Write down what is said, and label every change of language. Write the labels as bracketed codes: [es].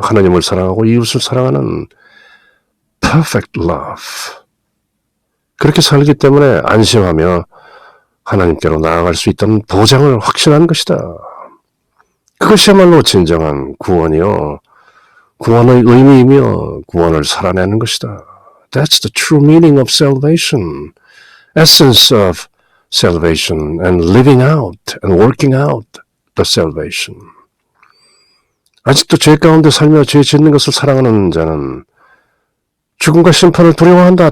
[ko] 하나님을 사랑하고 이웃을 사랑하는 [en] perfect love. [ko] 그렇게 살기 때문에 안심하며 하나님께로 나아갈 수 있다는 보장을 확신한 것이다. 그것이야말로 진정한 구원이요. 구원의 의미이며 구원을 살아내는 것이다. [en] That's the true meaning of salvation. Essence of salvation and living out and working out the salvation. [ko] 아직도 죄 가운데 살며 죄 짓는 것을 사랑하는 자는 죽음과 심판을 두려워한다.